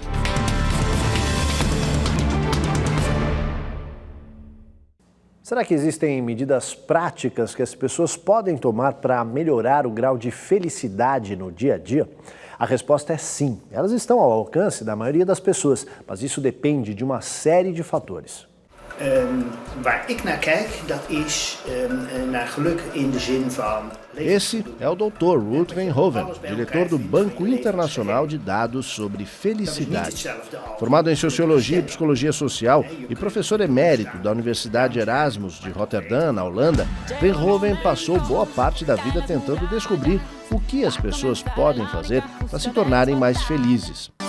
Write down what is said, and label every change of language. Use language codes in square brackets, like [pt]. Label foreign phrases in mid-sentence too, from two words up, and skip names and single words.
[pt] Será que existem medidas práticas que as pessoas podem tomar para melhorar o grau de felicidade no dia a dia? A resposta é sim. Elas estão ao alcance da maioria das pessoas, mas isso depende de uma série de fatores. [nl] Waar ik naar kijk, dat is naar geluk in de zin van... [pt] Esse é o Dr. Ruud Veenhoven, diretor do Banco Internacional de Dados sobre Felicidade. Formado em Sociologia e Psicologia Social e professor emérito da Universidade Erasmus de Roterdã, na Holanda, Veenhoven passou boa parte da vida tentando descobrir o que as pessoas podem fazer para se tornarem mais felizes.